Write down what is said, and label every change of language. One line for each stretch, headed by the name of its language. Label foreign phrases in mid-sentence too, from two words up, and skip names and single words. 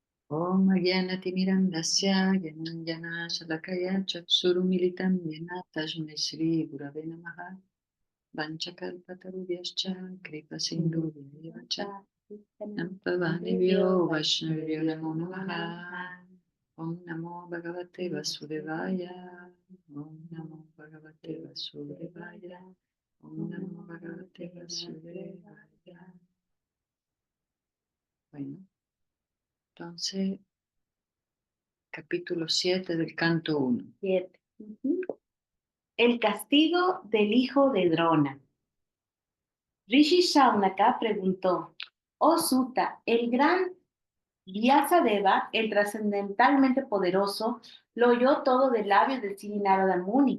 Sanskrit: Om Gyanatimirandasya Gyananjana Shalakaya Chaksurumilitam Yena Tasmai Shri Gurave Namaha Vanchakalpatarubhyascha Kripa Sindhubhyacha Nampavadivyo Vaishnavyo Namo Namaha Om Namo Bhagavate Vasudevaya Om Namo Bhagavate Vasudevaya Om Namo Bhagavate Vasudevaya.
Spanish: Bueno, entonces capítulo 7 del canto 1. 7. El castigo del hijo de Drona. Rishi Shaunaka preguntó: Oh Sutta, el gran Vyasadeva, el trascendentalmente poderoso, lo oyó todo de labios de Sri Narada Muni.